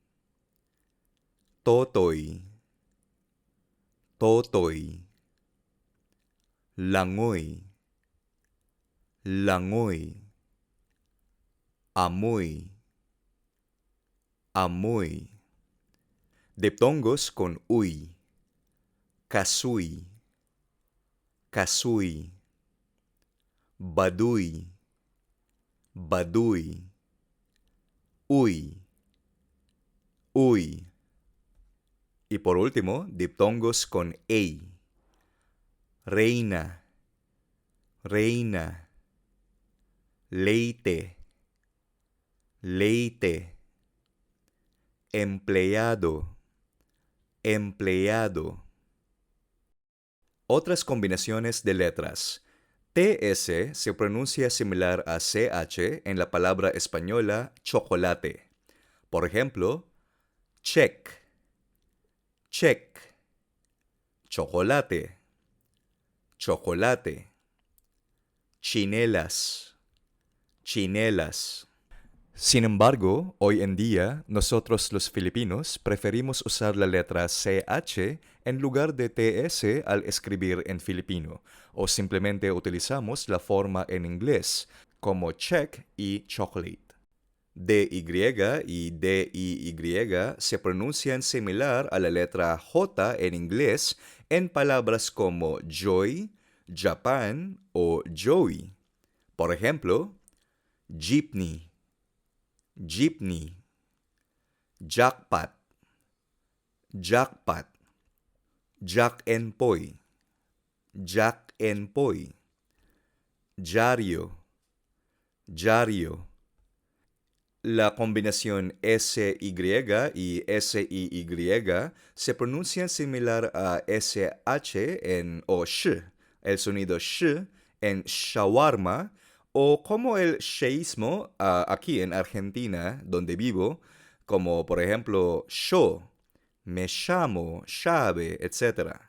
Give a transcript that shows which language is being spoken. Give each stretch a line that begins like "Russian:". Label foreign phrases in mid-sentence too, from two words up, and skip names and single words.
Filipino: Totoy, totoy. Langoy, langoy. Amoy, amoy.
Spanish: Diptongos con uy.
Filipino: Kasuy, kasuy. Baduy, baduy. Uy, uy.
Spanish: Y por último, diptongos con ey.
Filipino: Reina, reina. Leite, leite. Empleado, empleado.
Spanish: Otras combinaciones de letras. TS se pronuncia similar a CH en la palabra española chocolate. Por ejemplo,
Filipino: check, check. Chocolate, chocolate. Chinelas, chinelas.
Spanish: Sin embargo, hoy en día, nosotros los filipinos preferimos usar la letra CH en lugar de TS al escribir en filipino, o simplemente utilizamos la forma en inglés, como check y chocolate. DY y DIY se pronuncian similar a la letra J en inglés en palabras como joy, Japan o Joey. Por ejemplo,
Filipino: jeepney, jeepney. Jackpot, jackpot. Jack and Poy, Jack and Poy. Diario, diario.
Spanish: La combinación SY y SIY se pronuncian similar a SH en o sh, el sonido sh en shawarma, o como el sheísmo aquí en Argentina, donde vivo, como por ejemplo show, me llamo, llave, etc.